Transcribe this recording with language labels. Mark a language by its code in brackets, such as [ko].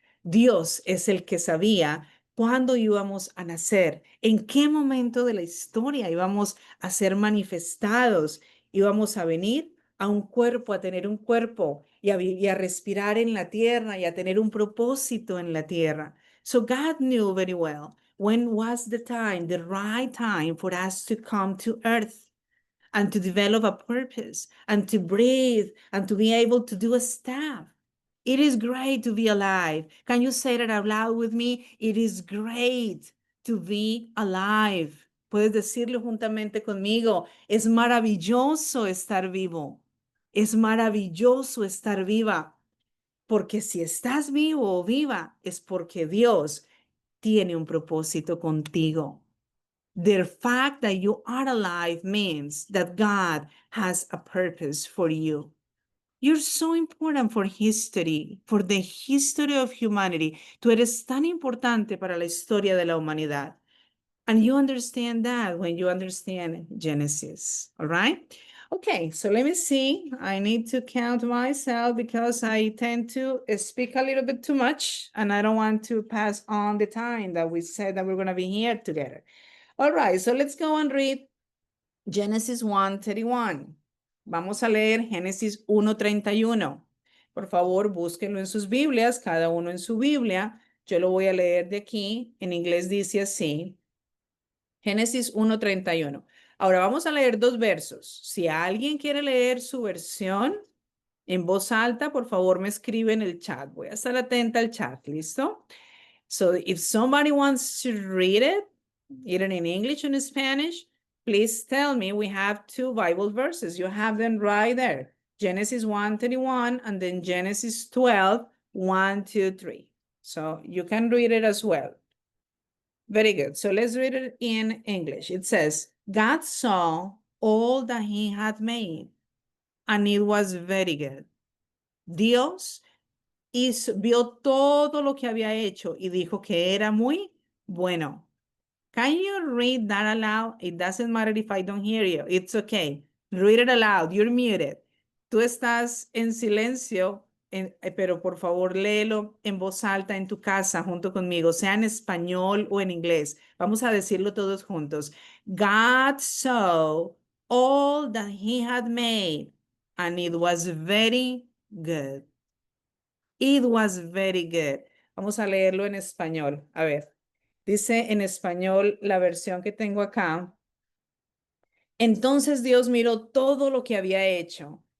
[es] Dios es el que sabía cuándo íbamos a nacer, en qué momento de la historia íbamos a ser manifestados, íbamos a venir a un cuerpo, a tener un cuerpo y a respirar en la tierra y a tener un propósito en la tierra. [en] So God knew very well when was the right time for us to come to earth and to develop a purpose and to breathe and to be able to do a stuff. It is great to be alive. Can you say that out loud with me? It is great to be alive. [es] Puedes decirlo juntamente conmigo. Es maravilloso estar vivo. Es maravilloso estar viva. Porque si estás vivo o viva, es porque Dios tiene un propósito contigo. [en] The fact that you are alive means that God has a purpose for you. You're so important for history, for the history of humanity. [es] Tú eres tan importante para la historia de la humanidad. [en] And you understand that when you understand Genesis, all right? Okay, so let me see. I need to count myself because I tend to speak a little bit too much and I don't want to pass on the time that we said that we're going to be here together. All right, so let's go and read Genesis 1:31. [es] Vamos a leer Génesis 1:31. Por favor, búsquenlo en sus Biblias, cada uno en su Biblia. Yo lo voy a leer de aquí. En inglés dice así. Génesis 1:31. Ahora vamos a leer dos versos. Si alguien quiere leer su versión en voz alta, por favor me escribe en el chat. Voy a estar atenta al chat, ¿listo? [en] So if somebody wants to read it, either in English or in Spanish, please tell me. We have two Bible verses. You have them right there. Genesis 1:31 and then Genesis 12, 1, 2, 3. So you can read it as well. Very good. So let's read it in English. It says, God saw all that he had made, and it was very good. [es] Dios vio todo lo que había hecho y dijo que era muy bueno. [en] Can you read that aloud? It doesn't matter if I don't hear you. It's okay. Read it aloud. You're muted. [es] Tú estás en silencio, pero por favor léelo en voz alta en tu casa junto conmigo, sea en español o en inglés. Vamos a decirlo todos juntos. [en] God saw all that he had made, and it was very good. It was very good. [es] Vamos a leerlo en español. A ver, dice en español la versión que tengo acá. Entonces Dios miró todo lo que había hecho